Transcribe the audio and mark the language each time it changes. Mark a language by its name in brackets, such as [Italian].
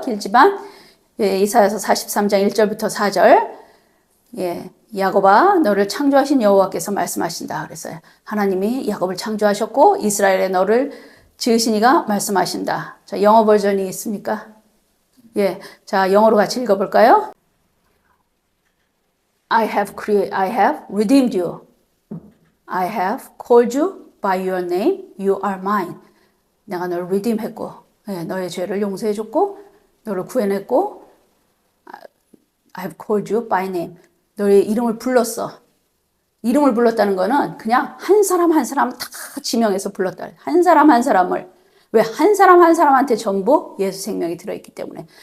[Korean] 길지만 이사야서 43장 1절부터 4절 야곱아 너를 창조하신 여호와께서 말씀하신다 그랬어요. 하나님이 야곱을 창조하셨고 이스라엘의 너를 지으신 이가 말씀하신다. 자, 영어 버전이 있습니까? 자, 영어로 같이 읽어볼까요? [English] I have redeemed you. I have called you by your name. You are mine. [Korean] 내가 너를 redeem했고, 너의 죄를 용서해줬고, 너를 구해냈고, [English] I have called you by name. [Korean] 너의 이름을 불렀어. 이름을 불렀다는 거는 그냥 한 사람 한 사람 다 지명해서 불렀다. 한 사람 한 사람을. 왜? 한 사람 한 사람한테 전부 예수 생명이 들어있기 때문에.